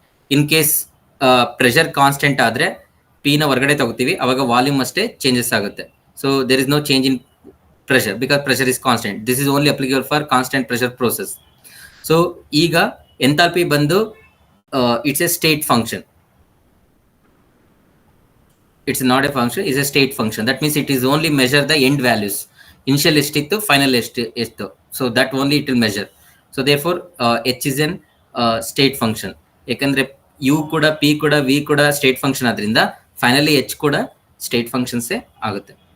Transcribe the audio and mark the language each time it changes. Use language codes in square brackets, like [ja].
[kn] in case pressure constant ಆದ್ರೆ P ನ ಹೊರಗಡೆ ತಗೋತೀವಿ, ಅವಾಗ ವಾಲ್ಯೂಮ್ ಅಷ್ಟೇ ಚೇಂಜಸ್ ಆಗುತ್ತೆ. [en] so there is no change in pressure because pressure is constant. this is only applicable for constant pressure process. So [kn] ಈಗ enthalpy ಬಂದು [en] It's a state function. it's not a function, it's a state function. That means it is only measure the end values. [kn] Initial ಎಷ್ಟಿತ್ತು, final ಎಷ್ಟು. [en] So that only it will measure. So therefore H is an state function. [kn] ಯಾಕಂದ್ರೆ you ಕೂಡ, P ಕೂಡ, V ಕೂಡ state function ಆದ್ರಿಂದ finally H ಕೂಡ state ಫಂಕ್ಷನ್ಸೇ ಆಗುತ್ತೆ.